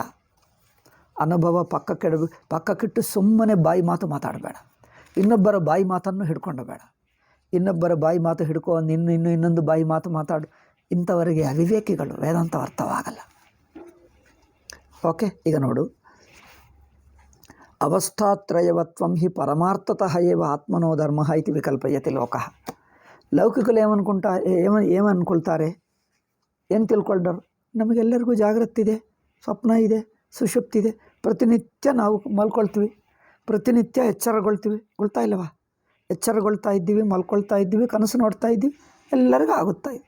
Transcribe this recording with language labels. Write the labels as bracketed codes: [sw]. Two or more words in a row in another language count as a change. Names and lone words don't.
[kn] ಅನುಭವ ಪಕ್ಕಕ್ಕಿಟ್ಟು ಸುಮ್ಮನೆ ಬಾಯಿ ಮಾತು ಮಾತಾಡಬೇಡ. ಇನ್ನೊಬ್ಬರ ಬಾಯಿ ಮಾತನ್ನು ಹಿಡ್ಕೊಂಡಬೇಡ. ಇನ್ನೊಬ್ಬರ ಬಾಯಿ ಮಾತು ಹಿಡ್ಕೊ, ಇನ್ನೊಂದು ಬಾಯಿ ಮಾತು ಮಾತಾಡು. ಇಂಥವರಿಗೆ ಅವಿವೇಕಿಗಳು, ವೇದಾಂತ ಅರ್ಥವಾಗಲ್ಲ. ಓಕೆ, ಈಗ ನೋಡು, [sa] ಅವಸ್ಥಾತ್ರಯವತ್ವಂ ಹಿ ಪರಮಾರ್ಥತಃ ಏವ ಆತ್ಮನೋ ಧರ್ಮ ಇತಿ ವಿಕಲ್ಪಯತಿ ಲೋಕಃ. [kn] ಲೌಕಿಕರು ಏಮನ್ಕೊಳ್ತಾರೆ, ಏನು ತಿಳ್ಕೊಂಡರು? ನಮಗೆಲ್ಲರಿಗೂ ಜಾಗೃತಿ ಇದೆ, ಸ್ವಪ್ನ ಇದೆ, ಸುಷುಪ್ತಿದೆ. ಪ್ರತಿನಿತ್ಯ ನಾವು ಮಲ್ಕೊಳ್ತೀವಿ, ಪ್ರತಿನಿತ್ಯ ಗೊಳ್ತಾ ಇಲ್ಲವಾ? ಎಚ್ಚರಗೊಳ್ತಾ ಇದ್ದೀವಿ, ಮಲ್ಕೊಳ್ತಾ ಇದ್ದೀವಿ, ಕನಸು ನೋಡ್ತಾ ಇದ್ದೀವಿ, ಎಲ್ಲರಿಗೂ ಆಗುತ್ತಾ ಇದೆ.